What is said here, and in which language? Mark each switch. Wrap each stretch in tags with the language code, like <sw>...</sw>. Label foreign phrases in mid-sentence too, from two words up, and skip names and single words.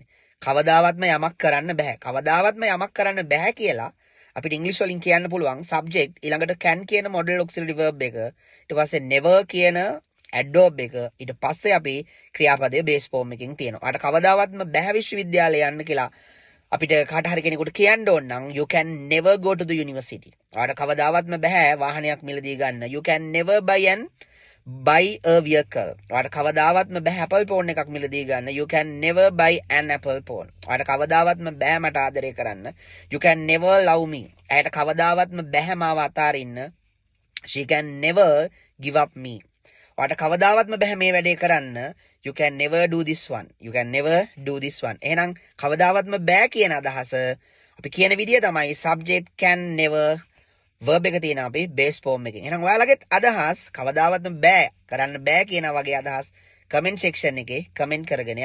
<si>කවදාවත්ම යමක් කරන්න බෑ. කවදාවත්ම යමක් කරන්න බෑ කියලා අපිට ඉංග්‍රීසි වලින් කියන්න පුළුවන් subject ඊළඟට can කියන</si> <en>modal auxiliary verb</en> <si>එක ඊට පස්සේ never කියන adverb එක ඊට පස්සේ අපි ක්‍රියාපදයේ</si> <en>base form</en> <si>එකකින් තියෙනවා. අර කවදාවත්ම බෑ විශ්වවිද්‍යාලය යන්න කියලා අපිට කාට හරි කෙනෙකුට කියන්න ඕන නම්</si> <en>you can never go to the university.</en> <si>අර කවදාවත්ම බෑ වාහනයක් මිලදී ගන්න.</si> <en>You can never buy a vehicle.</en> <si>ඔයාලට කවදාවත්ම බෑ Apple phone එකක් මිලදී ගන්න.</si> <en>You can never buy an Apple phone.</en> <si>ඔයාලට කවදාවත්ම බෑ මට ආදරය කරන්න.</si> <en>You can never love me.</en> <si>ඇයට කවදාවත්ම බෑ මාව අතාරින්න.</si> <en>She can never give up me.</en> <si>ඔයාලට කවදාවත්ම බෑ මේ වැඩේ කරන්න.</si> <en>You can never do this one. You can never do this one.</en> <si>එහෙනම් කවදාවත්ම බෑ කියන අදහස අපි කියන විදිය තමයි</si> <en>subject can never verb</en> <si>එක තියෙන අපි</si> <en>base form</en> <si>එකකින්. එහෙනම් ඔයාලගෙත් අදහස් කවදාවත්ම බෑ කරන්න බෑ කියන වගේ අදහස්</si> <en>comment section</en> <si>එකේ comment කරගෙන</si>